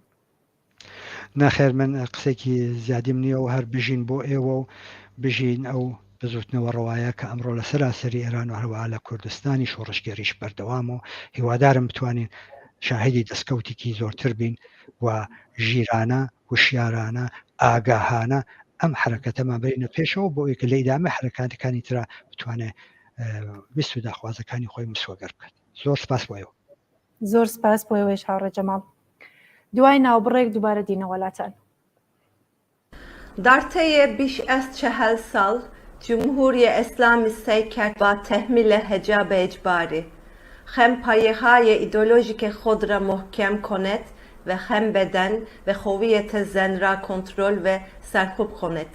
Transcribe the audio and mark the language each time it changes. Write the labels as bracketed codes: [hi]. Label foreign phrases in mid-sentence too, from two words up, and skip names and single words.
[ckb] ناخێر من قسێکی زیادیم نییە و هەر بژین بۆ ئێوە و بژین ئەو بزوتنەوە ڕەوایە کە ئەمڕۆ لە سەراسەری ئێران و هەروەها لە کوردستانی شۆڕشگەریش بەردەوام و هیوادارم بتوانین شاهدی دەستکەوتێکی زۆرتر بین و ژیرانە وشیارانە ئاگاهانە ئەم حرەکەتەمان بەرینە پێشەوە بۆ ئەوەی کە لە ئیدامە حرەکاتەکانی ترا بتوانێت ویست و داخوازەکانی خۆی مسوەگەر بکات. زۆر سپاس بۆیەوە. زۆر سپاس بۆیەوەش هاوڕێ جەمال. دوای ناوبڕێک دووبارە دینە وڵاتان. [fa] در طی بیش از 40 سال جمهوری اسلامی سعی کرد با تحمیل حجاب اجباری هم پایه‌های ایدئولوژیک خود را محکم کند و هم بدن و هویت زن را کنترل و سرکوب کند.